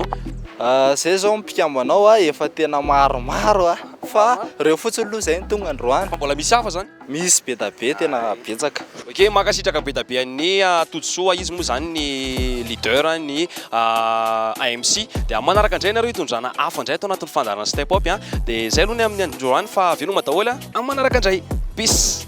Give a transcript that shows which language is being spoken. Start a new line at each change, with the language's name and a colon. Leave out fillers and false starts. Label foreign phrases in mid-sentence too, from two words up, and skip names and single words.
Malagasy: zay zao mpikambanao efa tena maromaro fa reo fotsiny aloha zay ny tonga androany fa mbola misy hafa zany misy be da be tena betsaka ok makasitraka be da be ny Totosoa izy moa zany ny leader ny AMC de manaraka andray nareo hitondrana hafa ndray atao anatin'ny fandarana
English: step up
Malagasy: de zay aloha ny amin'ny androany fa veloma daholo amin'ny manaraka andray peace